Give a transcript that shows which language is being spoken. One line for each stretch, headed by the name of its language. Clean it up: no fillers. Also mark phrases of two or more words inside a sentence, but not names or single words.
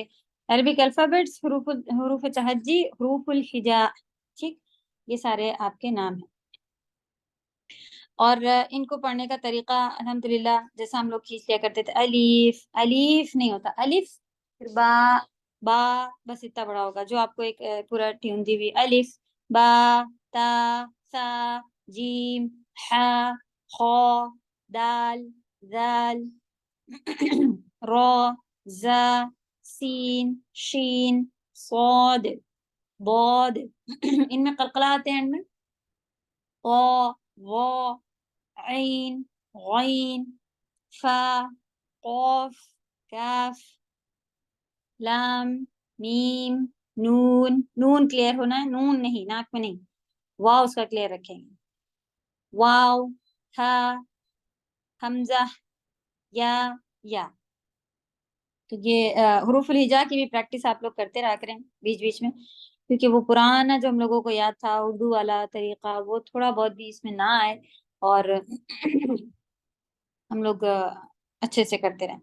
English: Arabic alphabets,
Urdu: حروف تہجی، حروف الہجا، ٹھیک، یہ سارے آپ کے نام ہیں. اور ان کو پڑھنے کا طریقہ الحمدللہ جیسا ہم لوگ کھینچ لیا کرتے تھے، الف الف نہیں ہوتا، الف پھر با با، بس اتنا بڑا ہوگا جو آپ کو ایک پورا ٹیون دی ہوئی، الف با, تا, ثا, جیم, حا, خا, دال, دال, را, زا, سین, شین, صاد, ضاد. ان میں قلقلہ آتے ہیں ان میں طا, ظا, عين, غين, فا, قاف, کاف, لام, میم, نون. نون کلیئر ہونا ہے، نون نہیں، ناک میں نہیں، واو اس کا کلیئر رکھیں گے. واو، ہا، ہمزہ، یا. تو یہ حروف الہجا کی بھی پریکٹس آپ لوگ کرتے رہا کریں بیچ بیچ میں، کیونکہ وہ پرانا جو ہم لوگوں کو یاد تھا اردو والا طریقہ وہ تھوڑا بہت بھی اس میں نہ آئے اور ہم لوگ اچھے سے کرتے رہیں.